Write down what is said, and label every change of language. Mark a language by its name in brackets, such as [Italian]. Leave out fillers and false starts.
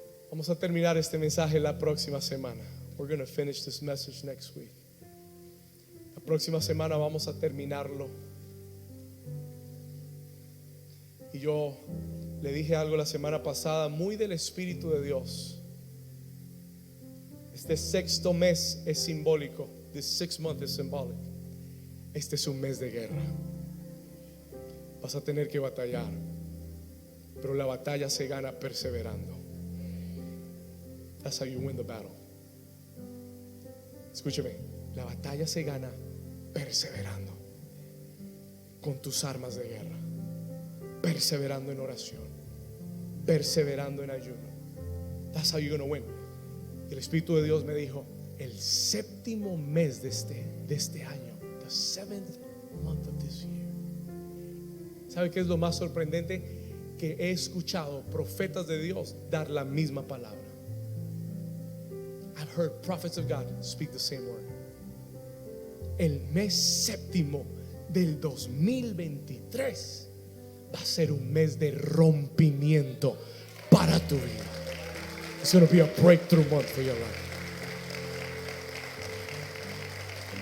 [Spanish] Vamos a terminar este mensaje la próxima semana. [English] We're going to finish this message next week. [Spanish] La próxima semana vamos a terminarlo. Y yo le dije algo la semana pasada, muy del Espíritu de Dios. Este sexto mes es simbólico. [English] This 6th month is symbolic. [Spanish] Este es un mes de guerra. Vas a tener que batallar, pero la batalla se gana perseverando. [English] That's how you win the battle. [Spanish] Escúcheme, la batalla se gana perseverando con tus armas de guerra, perseverando en oración, perseverando en ayuno. [English] That's how you're going to win. [Spanish] Y el Espíritu de Dios me dijo: el séptimo mes de este año, [English] the 7th month of this year. [Spanish] ¿Sabe qué es lo más sorprendente? Que he escuchado profetas de Dios dar la misma palabra. [English] I've heard prophets of God speak the same word. [Spanish] El mes séptimo del 2023 va a ser un mes de rompimiento para tu vida. [English] It's going to be a breakthrough month for your life.